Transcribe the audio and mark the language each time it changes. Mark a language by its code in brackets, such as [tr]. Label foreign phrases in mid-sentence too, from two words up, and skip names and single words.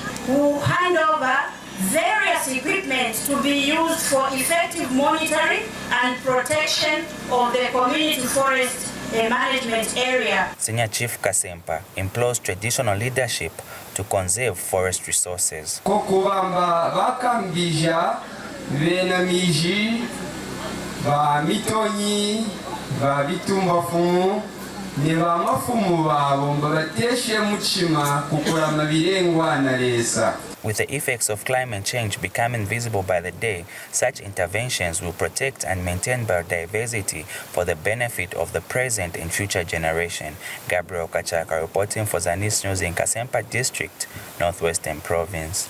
[en] We'll hand over various equipment to be used for effective monitoring and protection of the community forest management area. Senior Chief Kasempa implores traditional leadership to conserve forest resources. [kqn] Kokubamba bakambija benamiji ba mitonyi ba bitumbafumu ne ba mafumu babo mbabateshe muchima kukurama birengwa na lesa. [en] With the effects of climate change becoming visible by the day, such interventions will protect and maintain biodiversity for the benefit of the present and future generation. Gabriel Kachaka reporting for Zanis News in Kasempa District, Northwestern Province.